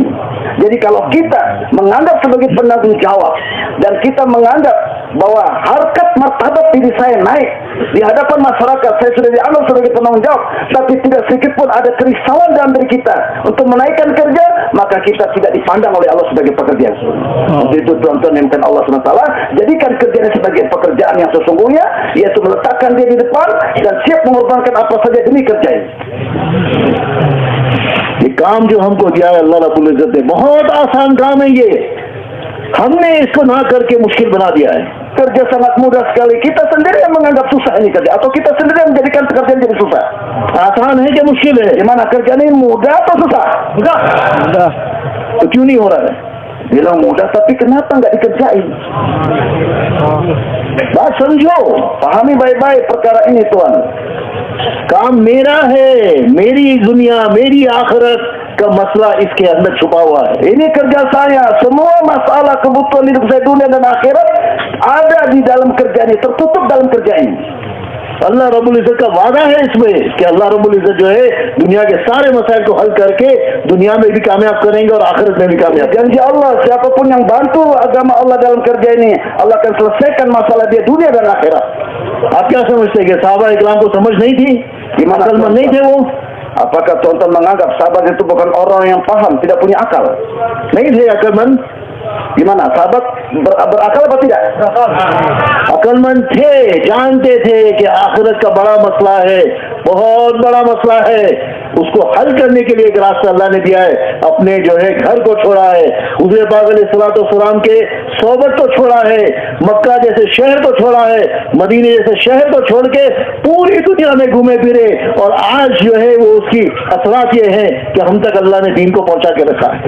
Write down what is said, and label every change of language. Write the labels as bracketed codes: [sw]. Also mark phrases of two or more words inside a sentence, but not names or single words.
[id] Jadi kalau kita menganggap sebagai penanggung jawab dan kita menganggap bahwa harkat martabat diri saya naik di hadapan masyarakat, saya sudah dianggap sebagai penanggung jawab, tapi tidak sedikit pun ada kerisauan dalam diri kita untuk menaikkan kerja, maka kita tidak dipandang oleh Allah sebagai pekerjaan. Untuk itu tuan-tuan yang dimuliakan Allah SWT, jadikan kerjanya sebagai pekerjaan yang sesungguhnya, yaitu meletakkan dia di depan dan siap mengorbankan apa saja demi kerja ini. [hi] ये काम जो हमको दिया है [ar] الله رب العزة [hi] ने, बहुत आसान काम है ये, हमने इसको ना करके मुश्किल बना दिया है। [id] Kerja sangat mudah sekali. Kita sendiri yang menganggap susah ini kerja, atau kita sendiri yang menjadikan pekerjaan jadi susah. [hi] आसान है क्या मुश्किल है? [id] Gimana, kerjaan ini mudah atau susah? [hi] मुद्दा तो क्यों नहीं हो रहा है? [id] Bilang mudah, tapi kenapa nggak dikerjain? [hi] बात समझो, [id] Pahami baik-baik perkara ini, Tuan. [hi] काम मेरा है, मेरी दुनिया मेरी आखिरत का मसला इसके अंदर छुपा हुआ है। [id] Ini kerja saya. Semua masalah kebutuhan hidup saya dunia dan akhirat ada di dalam kerja ini, tertutup dalam kerja ini. [ar] الله رب العزة [hi] का वादा है इसमें कि [ar] الله رب العزة [hi] जो है दुनिया के सारे मसाइल को हल करके दुनिया में भी कामयाब करेंगे और आखिरत में भी कामयाब। [id] Janji Allah, siapapun yang bantu agama Allah dalam kerja ini, Allah akan selesaikan masalah dia dunia dan akhirat. [hi] आप क्या समझते हैं कि साहबा इकराम को समझ नहीं थी? [id] Gimana, [hi] अकलमंद नहीं थे वो? [id] Apakah tuan-tuan menganggap sahabat itu bukan orang yang paham, tidak punya akal? [hi] नहीं थे अकलमंद? [id] Gimana, sahabat berakal apa tidak? [hi] अकलमंद थे, जानते थे कि आखिरत का बड़ा मसला है, बहुत बड़ा मसला है, उसको हल करने के लिए एक रास्ता अल्लाह ने दिया है। अपने जो है घर को छोड़ा है, हुज़ूर पाक अलैहिस्सलाम के सोबत को छोड़ा है, मक्का जैसे शहर को छोड़ा है, मदीने जैसे शहर को छोड़ के पूरी दुनिया में घूमे फिरे, और आज जो है वो उसकी असरात ये है कि हम तक अल्लाह ने दीन को पहुंचा के रखा है।